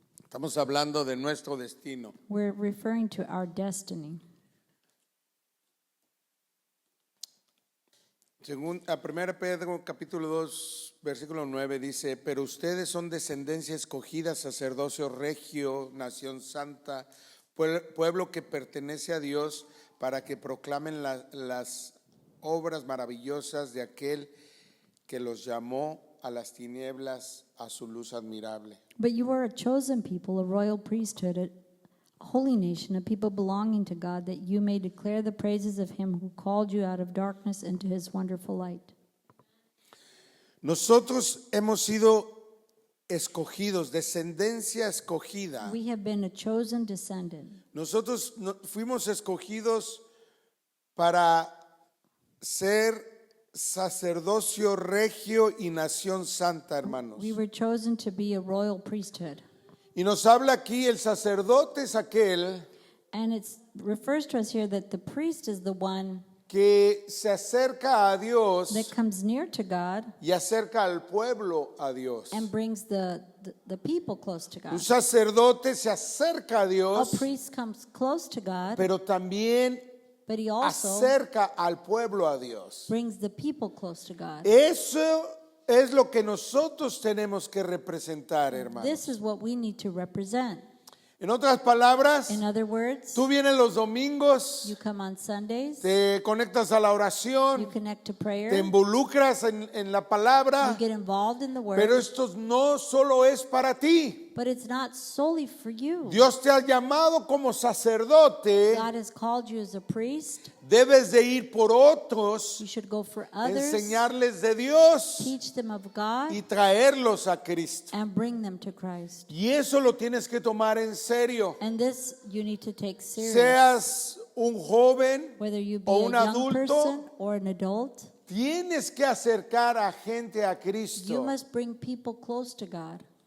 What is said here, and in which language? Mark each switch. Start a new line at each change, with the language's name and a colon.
Spanish: Estamos hablando de nuestro destino.
English: We're referring to our destiny.
Spanish: Según a 1 Pedro capítulo 2 versículo 9 dice, pero ustedes son descendencia escogida, sacerdocio regio, nación santa, pueblo que pertenece a Dios, para que proclamen las obras maravillosas de aquel que los llamó a las tinieblas a su luz admirable.
English: But you are a chosen people, a royal priesthood, a holy nation, a people belonging to God, that you may declare the praises of Him who called you out of darkness into His wonderful light.
Spanish: Nosotros hemos sido escogidos, descendencia escogida.
English: We have been a chosen descendant.
Spanish: Nosotros fuimos escogidos para ser sacerdocio regio y nación santa, hermanos.
English: We were chosen to be a royal priesthood.
Spanish: Y nos habla aquí, el sacerdote es aquel
English: And it refers to us here that the priest is the one
Spanish: que se acerca a Dios
English: that comes near to God
Spanish: y acerca al pueblo a Dios.
English: and brings the people close to
Spanish: Un
English: God.
Spanish: sacerdote se acerca a
English: A
Spanish: Dios,
English: priest comes close to God,
Spanish: pero también
English: but he also
Spanish: acerca al pueblo a Dios.
English: brings the people close to God.
Spanish: Eso es lo que nosotros tenemos que representar, hermanos.
English: This is what we need to represent.
Spanish: En otras palabras,
English: In other words,
Spanish: tú vienes los domingos,
English: you come on Sundays,
Spanish: te conectas a la
English: you
Spanish: oración,
English: connect to
Spanish: te
English: prayer,
Spanish: involucras en la
English: you
Spanish: palabra,
English: get involved in the
Spanish: pero
English: word,
Spanish: esto no solo es para ti.
English: but it's not solely for you.
Spanish: Dios te ha llamado como sacerdote,
English: God has called you as a priest.
Spanish: debes de ir por otros,
English: You should go for others,
Spanish: enseñarles de Dios
English: teach them of God,
Spanish: y traerlos a Cristo.
English: and bring them to Christ.
Spanish: Y eso lo tienes que tomar en serio.
English: And this you need to take serious.
Spanish: Seas un joven,
English: Whether you be
Spanish: o
English: a
Spanish: un
English: young
Spanish: adulto,
English: person or an adult,
Spanish: tienes que acercar a gente a
English: you
Spanish: Cristo.
English: must bring people close to God.